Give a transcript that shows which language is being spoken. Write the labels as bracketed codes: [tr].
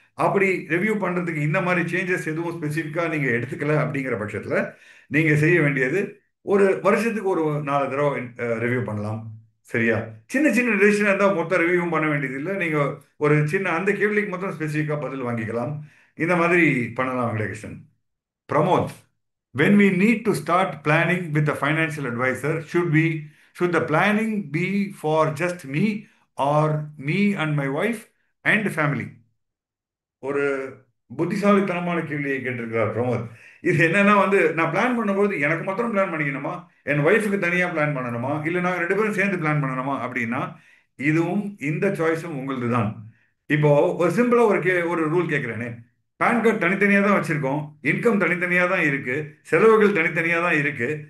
[ta] அப்படி ரிவ்யூ பண்ணுறதுக்கு இந்த மாதிரி சேஞ்சஸ் எதுவும் ஸ்பெசிஃபிக்காக நீங்கள் எடுத்துக்கல அப்படிங்கிற பட்சத்தில் நீங்கள் செய்ய வேண்டியது ஒரு வருஷத்துக்கு ஒரு 4 தடவை ரிவ்யூ பண்ணலாம். சரியா? சின்ன சின்ன டெசிஷன் இருந்தால் மொத்தம் ரிவ்யூவும் பண்ண வேண்டியது இல்லை. நீங்கள் ஒரு சின்ன அந்த கேள்விக்கு மொத்தம் ஸ்பெசிஃபிக்காக பதில் வாங்கிக்கலாம். இந்த மாதிரி பண்ணலாம் Venkatakrishnan. [en] Pramod, when we need to start planning with a financial advisor, should the planning be for just me or me and my wife and family? [ta] ஒரு புத்திசாலித்தனமான கேள்வியை கேட்டிருக்கிறார் பிரமோத். இது என்னன்னா நான் பிளான் பண்ணும்போது எனக்கு மாத்திரம் பிளான் பண்ணிக்கணுமா, என் ஒய்ஃபுக்கு தனியாக பிளான் பண்ணணுமா, இல்லை நாங்கள் 2 பேரும் சேர்ந்து பிளான் பண்ணணுமா அப்படின்னா இதுவும் இந்த சாய்ஸும் உங்களது தான். இப்போ ஒரு சிம்பிளா ஒரு ரூல் கேட்கிறேனே. பேன் கார்டு தனித்தனியாக தான் வச்சிருக்கோம், இன்கம் தனித்தனியாக தான் இருக்கு, செலவுகள் தனித்தனியாக தான் இருக்கு.